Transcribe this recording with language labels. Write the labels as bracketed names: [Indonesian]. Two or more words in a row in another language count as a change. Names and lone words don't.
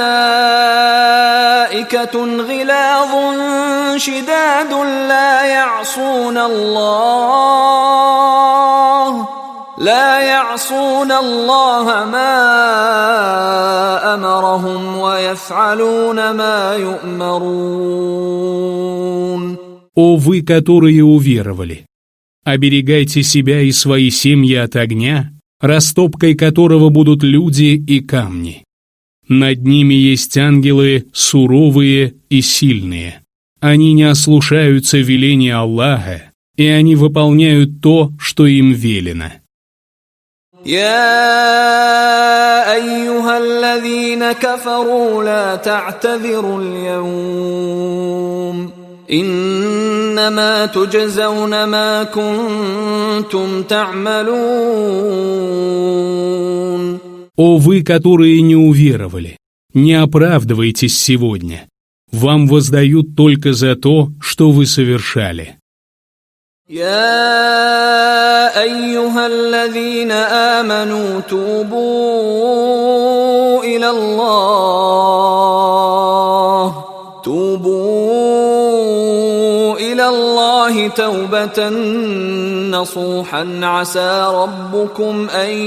[Arabic] ملائكة غلاظ شداد لا يعصون الله ما أمرهم ويفعلون ما يؤمرون. [Russian] О вы, которые уверовали! Оберегайте себя и свои семьи от огня, растопкой которого будут люди и камни. Над ними есть ангелы суровые и сильные. Они не ослушаются веления Аллаха, и они выполняют то, что им велено. [Arabic] يا أيها الذين كفروا لا تعتذروا اليوم إنما تجزون ما كنتم تعملون. [Russian] О вы, которые не уверовали, не оправдывайтесь сегодня. Вам воздают только за то, что вы совершали. [Arabic] يا أيها الذين آمنوا توبوا إلى الله توبة نصوحا عسى ربكم أن